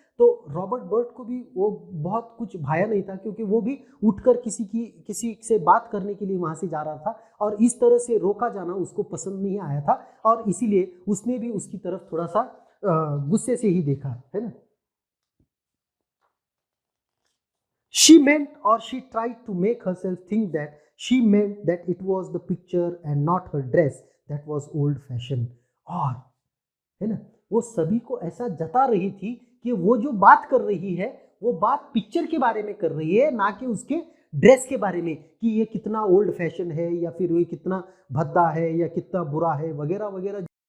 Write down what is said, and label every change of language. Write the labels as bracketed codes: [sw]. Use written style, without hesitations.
[hi] तो Robert Burt को भी वो बहुत कुछ भाया नहीं था, क्योंकि वो भी उठकर किसी से बात करने के लिए वहाँ से जा रहा था, और इस तरह से रोका जाना उसको पसंद नहीं आया था, और इसीलिए उसने भी उसकी तरफ थोड़ा सा गुस्से से ही देखा, है ना। [en] She meant, or she tried to make herself think that she meant that it was the picture and not her dress that was old fashioned. [hi] और है ना, वो सभी को ऐसा जता रही थी कि वो जो बात कर रही है वो बात पिक्चर के बारे में कर रही है, ना कि उसके ड्रेस के बारे में, कि ये कितना ओल्ड फैशन है या फिर ये कितना भद्दा है या कितना बुरा है वगैरह वगैरह।